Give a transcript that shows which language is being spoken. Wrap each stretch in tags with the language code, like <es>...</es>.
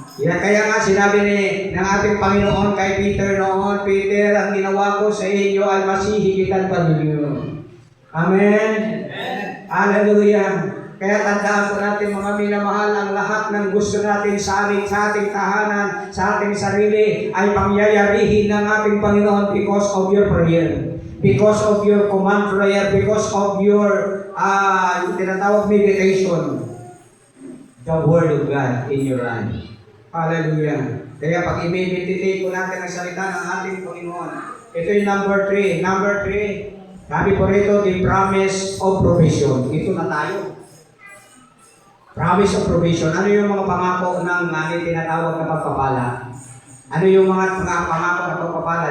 <tl>Kaya nga sinabi ng ating Panginoon kay Peter noon, Peter, ang ginawa ko sa inyo ay masihigitan pa ninyo. Amen? Hallelujah. Kaya tandaan po natin mga minamahal, ang lahat ng gusto natin sa ating tahanan, sa ating sarili, ay pangyayarihin ng ating Panginoon</tl> <en>because of your prayer. Because of your command prayer, because of your</en> <tl>tinatawag</tl> <en>meditation. The Word of God in your life. Hallelujah.</en> <tl>Kaya pag i-meditate po natin ang salita ng ating Panginoon, ito yung number 3.</tl> <en>Number 3,</en> <tl>sabi po rito,</tl> <en>the promise of provision.</en> <tl>Ito na tayo.</tl> <en>Promise of provision.</en> <tl>Ano yung mga pangako ng ating tinatawag na pagpapala? Ano yung mga pangako na pagpapala?</tl>